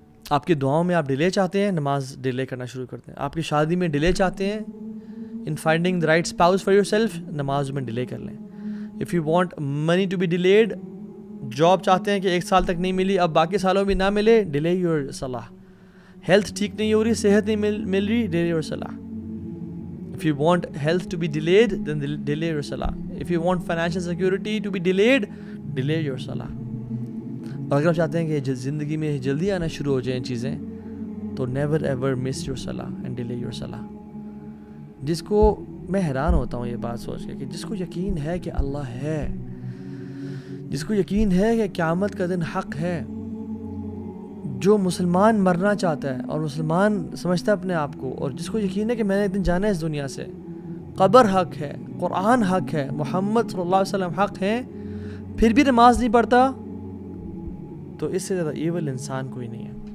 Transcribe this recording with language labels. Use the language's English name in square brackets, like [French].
[Urdu] آپ کی دعاؤں میں آپ ڈیلے چاہتے ہیں, نماز ڈیلے کرنا شروع کر دیں. آپ کی شادی میں ڈیلے چاہتے ہیں, [English] in finding the right spouse for yourself, [Urdu] نماز میں ڈیلے کر لیں. [English] if you want money to be delayed, [Urdu] job چاہتے ہیں کہ 1 سال تک نہیں ملی, اب باقی سالوں میں نہ ملے, [English] Delay your صلاح. [Urdu] ہیلتھ ٹھیک نہیں ہو رہی, صحت نہیں مل رہی, [English] Delay your صلاح. If you want health to be delayed, then delay your salah. If you want financial security to be delayed, delay your salah. [Urdu] اور اگر آپ چاہتے ہیں کہ زندگی میں جلدی آنا شروع ہو جائیں چیزیں, تو [English] never ever miss your salah [Urdu] and delay your salah. جس کو میں حیران ہوتا ہوں یہ بات سوچ کے کہ جس کو یقین ہے کہ اللہ ہے, جس کو یقین ہے کہ قیامت کا دن حق ہے, جو مسلمان مرنا چاہتا ہے اور مسلمان سمجھتا ہے اپنے آپ کو, اور جس کو یقین ہے کہ میں نے ایک دن جانا ہے اس دنیا سے, قبر حق ہے, قرآن حق ہے, محمد صلی اللہ علیہ وسلم حق ہیں, پھر بھی نماز نہیں پڑھتا, تو اس سے زیادہ ایول انسان کوئی نہیں ہے.